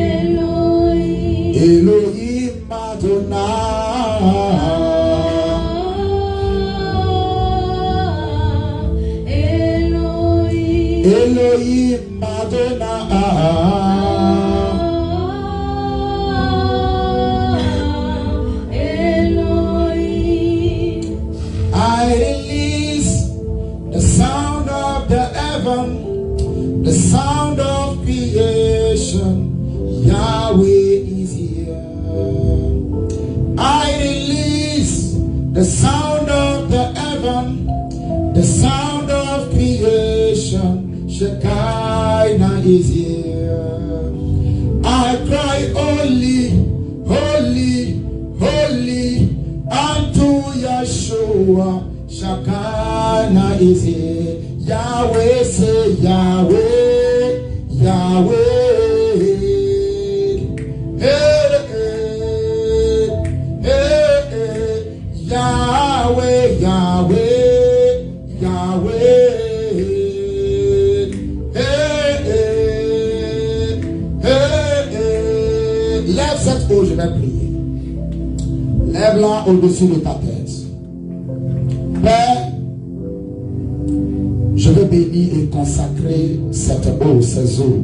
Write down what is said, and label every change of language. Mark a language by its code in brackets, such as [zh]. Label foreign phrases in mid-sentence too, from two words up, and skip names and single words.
[en] Elohim Adonai. Elohim Adonai. I release the sound of the heaven, the sound of creation. Yahweh is here. I release the sound of the heaven, the sound of creation. Shekinah is here. I cry, holy, holy, holy, unto Yeshua. Shekinah is here. Yahweh say Yahweh, Yahweh. Hey, hey, hey, hey. Yahweh, Yahweh, Yahweh. Hey, hey, hey, hey. [fr] Lève cette eau, je vais prier. Lève-la au-dessus de ta tête. Père, je veux bénir et consacrer cette eau, ces eaux.